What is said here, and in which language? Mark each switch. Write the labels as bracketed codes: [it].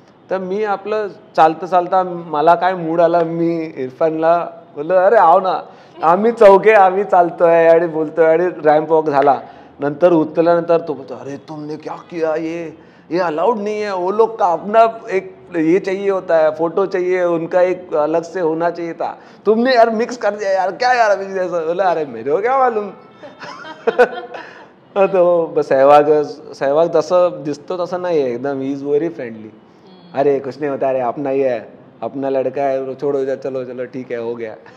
[mr] तर मी आपलं चालता मला काय मूड आला, मी इरफानला बोललो [hi] अरे आव ना, [mr] आम्ही चालतोय आणि बोलतोय, आणि रॅम्प वॉक झाला. नंतर उतरल्यानंतर तो बोलतो [hi] अरे तुमने क्या किया, ये अलाउड नहीं है, वो लोग का अपना एक ये चाहिए होता है, फोटो चाहिए, उनका एक अलग से होना चाहिए था, तुमने यार मिक्स कर दिया यार, क्या यार अभी जैसा. बोला अरे मेरे को क्या मालूम. [mr] तो सहवाग जसं दिसतो तसं नाही आहे एकदम. [en] He is very friendly. [hi] अरे कुछ नहीं होता, अरे अपना ही है, अपना लड़का है, छोड़ो जा, चलो चलो ठीक है, हो गया.